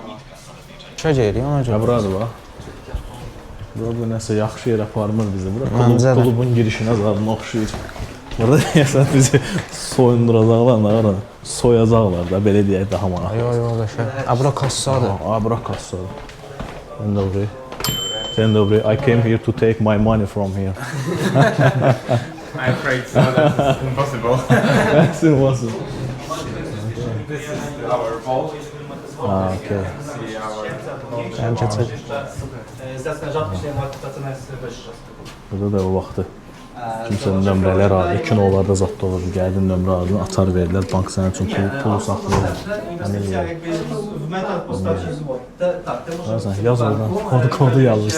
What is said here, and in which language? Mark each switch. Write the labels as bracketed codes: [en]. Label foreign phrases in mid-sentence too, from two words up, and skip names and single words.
[az] Çöc eləyin ona görə. Buradır bax. Burada nəsə yaxşı yer aparmır bizi. Bura Məncə də. klubun girişinə zadına oxşuyur. Burada deyəsən bizi soyunduracaqlar, soyacaqlar da, belə deyək daha maraqlı. Yox, qəşəng. Bura kassadır. Bura kassadır. [pl] Dzień dobry. [en] I came here to take my money from here. I'm afraid so. That's impossible. That's impossible. This is our vault. Okay. See our. [az] Gəlin keçək. Burada da o vaxtı kimsənin nömrələr alır, 2 nollarda zadda olur, gəldin nömrə aldın, açar verirlər, bank sənin üçün pulu saxlayır. Yaz oradan, kodu yazırsan.